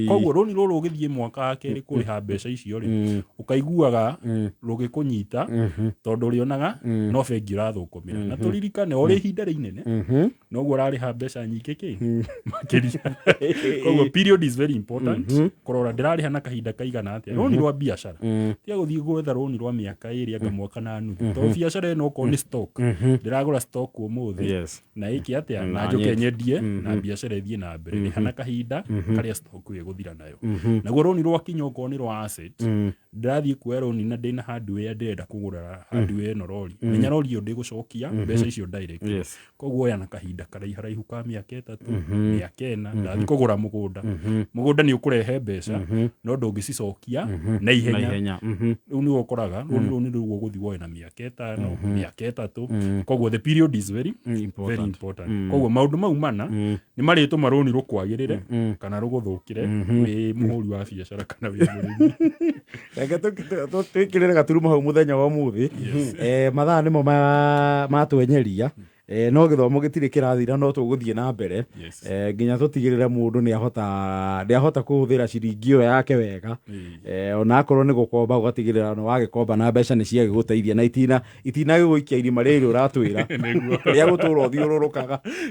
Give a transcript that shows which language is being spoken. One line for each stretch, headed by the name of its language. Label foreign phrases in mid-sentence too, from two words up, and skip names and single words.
Kikuyu: Koguo rũni rũrũ ũgĩthiĩ mwaka wa kerĩ kũrĩha mbeca icio rĩ ũkaiguaga rũgĩkũnyita tondũ ũrĩonaga no bengi ũrathũkũmĩra, na tũririkane o ihinda rĩinene noguo ũrarĩha mbeca nyingĩ makĩria.
English: Koguo period is very important,
Kikuyu: kũrora ndĩrarĩha na kahinda kaigana atĩa. Rũni rwa biacara tiga gũthiĩ gwetha rũni rwa mĩaka ĩrĩ anga mwaka na nuthu, tondũ biacara ĩno okorwo nĩ stock ndĩragũra stock ũmũthĩ na ĩkĩ atĩa na njoke nyendie na biacara ĩthiĩ na mbere, rĩha na kahinda karĩa stock ĩgũthira nayo. Naguo rũni rwakinya okorwo nĩ rwa asset ndĩrathiĩ kuoya rũni na ndĩna hardware ndĩrenda kũgũra hardware ĩno rori, menya rori ĩyo ndĩgũcokia mbeca icio direct. Koguo oya na kahinda karaiharaihu ka mĩaka 3 mĩaka 4 ndathiĩ kũgũra mũgũnda nĩ ũkũrehe mbeca no ndũngĩcicokia na ihenya. Rĩu nĩ ũkoraga rũni rũu ũgũthiĩ woe na mĩaka 5 mĩaka 3, koguo
English: the period is very important.
Kikuyu: Koguo maũndũ mau mana nĩ marĩtũma rũni rũkwagĩrĩre kana rũgũthũkĩre wĩ mũhũri wa biacara kana wĩ mũrĩmi. Reke twĩkĩrĩre gaturumo hau mũthenya wa ũmũthĩ, mathaa nĩmo matwenyeria no gĩthomo gĩtirĩ kĩrathira no tũgũthiĩ na mbere nginya tũtigĩrĩre mũndũ nĩahota kũhũthĩra ciringi ĩyo yake wega, ona akorwo nĩ gũkomba ũgatigĩrĩra no wagĩkomba na mbeca nĩ ciagĩgũteithia na itinagĩgũikia irima rĩrĩ ũratwĩra rĩa gũtũra ũthiũrũrũkaga.